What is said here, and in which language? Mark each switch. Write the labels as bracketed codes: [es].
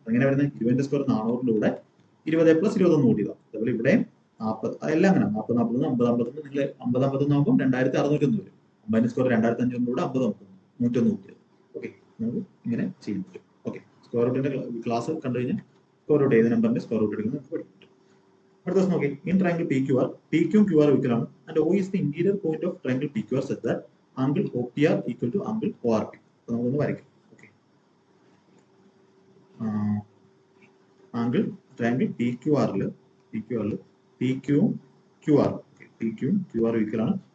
[ml] അങ്ങനെ വരുന്നത് 20 സ്ക്വയർ 400 20+21 കൂട്ടിയതാണ്. അതേപോലെ ഇവിടെ 40 എല്ലാം അങ്ങനെ 40 41 50 51 നിങ്ങൾ 50 51 ആകുമ്പോൾ 2601 വരും. 50 സ്ക്വയർ 2500 50 101 കൂട്ടിയത്. ഓക്കെ, നമുക്ക് ഇങ്ങനെ ചെയ്യാൻ പറ്റും. ഓക്കെ, സ്ക്വയർ റൂട്ടിന്റെ ക്ലാസ് കണ്ടു കഴിഞ്ഞാൽ സ്ക്വയർ റൂട്ട് ഏത് നമ്പറിന്റെ സ്ക്വയർ റൂട്ട് എടുക്കുന്നത് നമുക്ക് പഠിക്കും. അടുത്ത ദിവസം നോക്കി, [en] In triangle P Q R equal ആണ് and O is the interior point of triangle PQR such that angle OPR equal to angle ORP. [ml] നമുക്കൊന്ന് വരയ്ക്കാം. Okay, angle triangle P Q ആറിൽ പി ക്യൂവും ക്യു ആർ ഈക്വൽ ആണ്.